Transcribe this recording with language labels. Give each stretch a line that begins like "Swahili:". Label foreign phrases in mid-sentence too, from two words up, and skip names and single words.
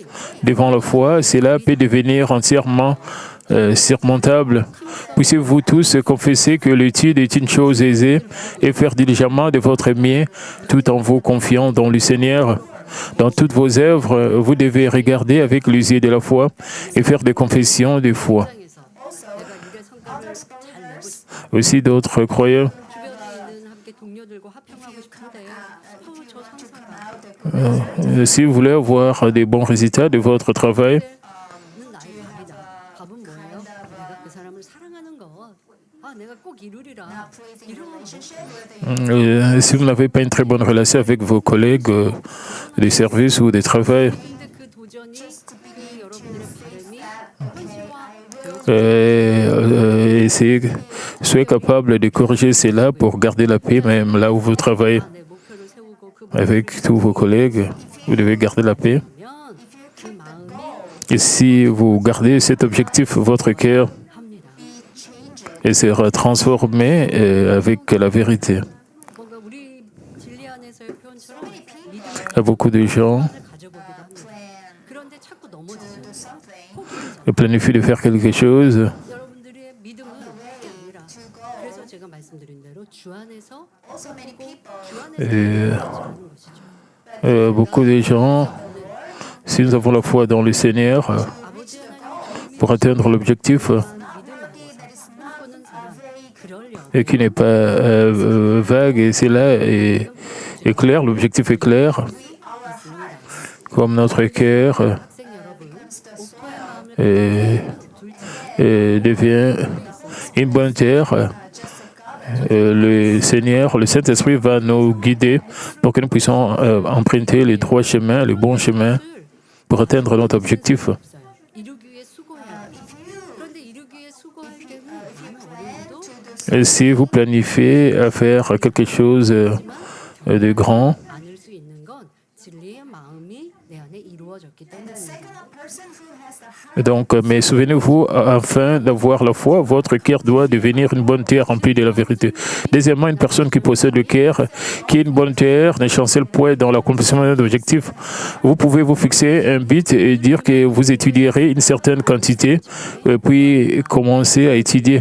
French: devant la foi, cela peut devenir entièrement surmontable. Puissiez-vous tous confesser que l'étude est une chose aisée et faire diligemment de votre mieux tout en vous confiant dans le Seigneur. Dans toutes vos œuvres, vous devez regarder avec les yeux de la foi et faire des confessions de foi.
Korean: 세상에서 내가 일의 성과를 잘 내고 싶어
French: Aussi d'autres croyants,
Korean: 주변에 있는 함께 동료들과 화평하고 싶은데 저 상사가
French: si vous voulez avoir des bons résultats de votre travail,
Korean: 는 나의 답이다. 답은 뭐예요? 내가 그 사람을 사랑하는 것. 아, 내가 꼭 이루리라. 이런
French: si vous n'avez pas une très bonne relation avec vos collègues des services ou des travail,
Korean: 근데 그 도전이 그 여러분들의 바람이 현실화
French: soyez capable de corriger cela pour garder la paix même là où vous travaillez.
Korean: 내 목표를 세우고 그
French: Avec tous vos collègues, vous devez garder la paix.
Korean: 보면 그 마음이
French: Et si vous gardez cet objectif, votre cœur
Korean: 합니다.
French: sera transformé avec la vérité.
Korean: 뭔가 우리 진리 안에서의 표현처럼 믿음을
French: Beaucoup de gens
Korean: 가져보기도 합니다. 그런데 자꾸 넘어지죠.
French: planifient de faire quelque chose.
Korean: 여러분들의 믿음은 그게 아니라 그래서 제가 말씀드린 대로 주 안에서 주 안에서 하는 것이죠.
French: Beaucoup de gens, si nous avons la foi dans le Seigneur,
Korean: 아버지 하나님
French: pour atteindre l'objectif
Korean: 믿음 안에서 꿈꾸는 사람 그러려
French: et qui n'est pas vague, et c'est là est clair, l'objectif est clair, comme notre cœur
Korean: 학생 여러분 오토의 마음을
French: devient une bonne terre. Le Seigneur, le Saint-Esprit va nous guider pour que nous puissions emprunter les droits chemins, les bons chemins pour atteindre notre objectif.
Korean: 없어요. 이루기 위해 수고해야 돼요. 그런데 이루기 위해 수고할 때는 얼마나 어려워도
French: Et si vous planifiez à faire quelque chose de grand,
Korean: 않을 수 있는 건 진리의 마음이 내 안에 이루어졌기 때문입니다.
French: donc, mais souvenez-vous, afin d'avoir la foi, votre cœur doit devenir une bonne terre remplie de la vérité. Deuxièmement, une personne qui possède le cœur, qui est une bonne terre, ne chancelle point dans l'accomplissement d'un objectif. Vous pouvez vous fixer un but et dire que vous étudierez une certaine quantité, puis commencer à étudier.